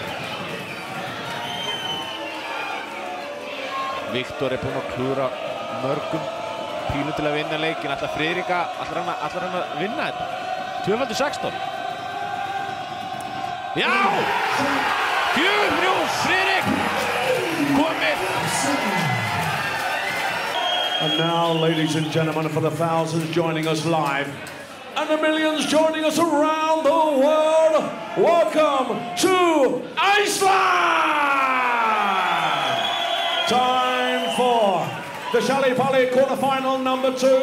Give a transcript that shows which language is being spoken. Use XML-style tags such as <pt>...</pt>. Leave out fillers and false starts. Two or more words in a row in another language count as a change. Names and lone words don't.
<is>Viktor er búinn að klúra mörgum pílum til að vinna leikinn. Ætlar Friðrik ætlar hann að vinna þetta? 2x16. Já! 4-3 Friðrik komið.</is> <en>And now, ladies and gentlemen, for the thousands joining us live and the millions joining us around the world, welcome to Iceland! Time for the Shally Pally quarterfinal number 2.</en>